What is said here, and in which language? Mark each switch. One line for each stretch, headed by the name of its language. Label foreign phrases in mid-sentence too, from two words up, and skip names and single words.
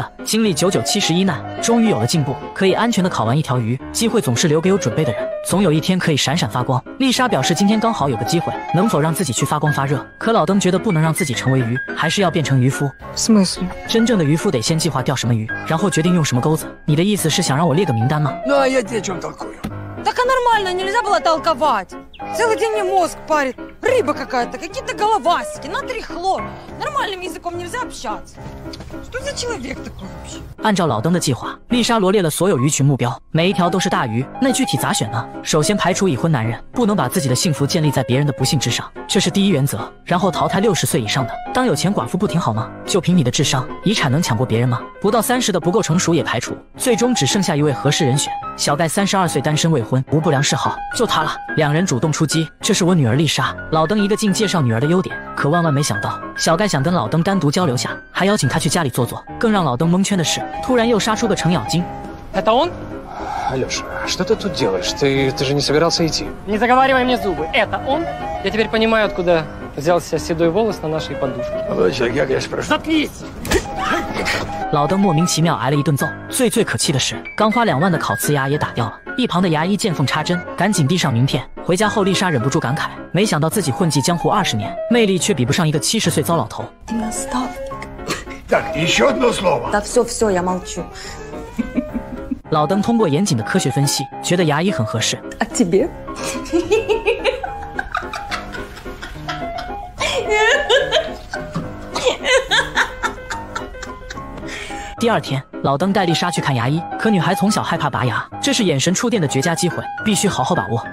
Chinese: 经历99、71难，终于有了进步，可以安全的烤完一条鱼。机会总是留给有准备的人，总有一天可以闪闪发光。丽莎表示今天刚好有个机会，能否让自己去发光发热？可老登觉得不能让自己成为鱼，还是要变成渔夫。真正的渔夫得先计划钓什么鱼，然后决定用什么钩子。你的意思是想让我列个名单吗？
Russian: Так нормально, нельзя было толковать. Целый день мне мозг парит. Рыба какая-то, какие-то головастики, натрий-хлор. Нормальным языком нельзя общаться. Что за человек такой вообще?
Chinese: 按照老登的计划，丽莎罗列了所有鱼群目标，每一条都是大鱼。那具体咋选呢？首先排除已婚男人，不能把自己的幸福建立在别人的不幸之上，这是第一原则。然后淘汰60岁以上的，当有钱寡妇不挺好吗？就凭你的智商，遗产能抢过别人吗？不到30的不够成熟也排除，最终只剩下一位合适人选。小盖32岁，单身未婚，无不良嗜好，就他了。两人主动出击，这是我女儿丽莎。老登一个劲介绍女儿的优点，可万万没想到，小盖想跟老登单独交流下，还邀请他去家里坐坐。更让老登蒙圈的是，突然又杀出个程咬金。
Russian: Это он? Алёша, что ты тут делаешь? Ты же не собирался идти. Не заговаривай мне зубы. Это он? Я теперь понимаю, откуда взялся седой волос на нашей подушке. Заткнись!
Chinese: 老登莫名其妙挨了一顿揍，最可气的是，刚花2万的烤瓷牙也打掉了。一旁的牙医见缝插针，赶紧递上名片。回家后，丽莎忍不住感慨，没想到自己混迹江湖20年，魅力却比不上一个70岁糟老头。
Russian: Так, еще одно слово. Да все, я молчу.
Chinese: 老登通过严谨的科学分析，觉得牙医很合适。
Russian: А тебе?
Chinese: 第2天，老登带丽莎去看牙医，可女孩从小害怕拔牙，这是眼神触电的绝佳机会，必须好好把握。